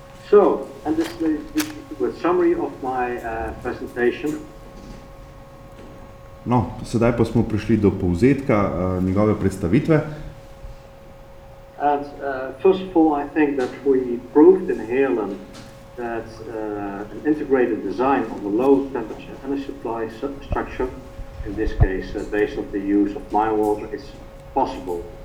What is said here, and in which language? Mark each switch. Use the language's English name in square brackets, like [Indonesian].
[English] So, and this is the summary of my presentation. [Slovenian] No, sedaj pa smo prišli do povzetka njegove predstavitve. [English] And first of all, I think that we proved in Heerlen that an integrated design of a low temperature and a supply structure, in this case based on the use of mine water, is possible.